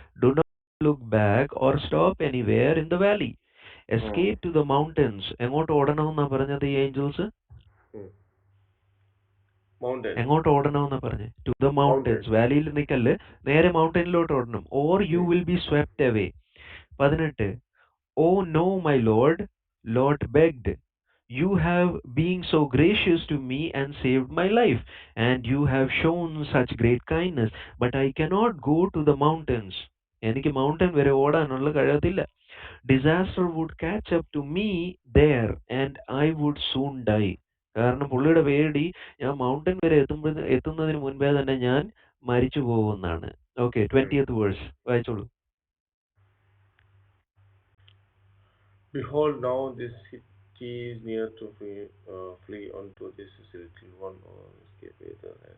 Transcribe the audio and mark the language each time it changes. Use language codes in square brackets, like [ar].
[en] Do not look back or stop anywhere in the valley. Escape to the mountains. [ml] എങ്ങോട്ട് ഓടണമെന്നാ പറഞ്ഞത് ഈ Angeles? [en] Mountain. [ml] എങ്ങോട്ട് ഓടണമെന്നാ പറഞ്ഞത്? [en] To the mountains. [ml] വാലിയിൽ നിൽക്കല്, നേരെ മൗണ്ടനിലോട്ട് ഓടണം. [en] Or you will be swept away. 18. Oh no, my lord, Lot begged. You have been so gracious to me and saved my life, and you have shown such great kindness, but I cannot go to the mountains. [ml] എനിക്ക് mountain വരെ ഓടാനുള്ള കഴിയത്തില്ല. [en] Disaster would catch up to me there and I would soon die. [ml] കാരണം പുള്ളിയുടെ പേടി ഞാൻ mountain വരെ എത്തുന്നതിന് മുൻപേ തന്നെ ഞാൻ മരിച്ചു പോകുമെന്നാണ്. ഓക്കെ, 20th വേഴ്സ് വായിച്ചോളൂ. [en] Behold, now this city is near to flee unto this little one or escape hither.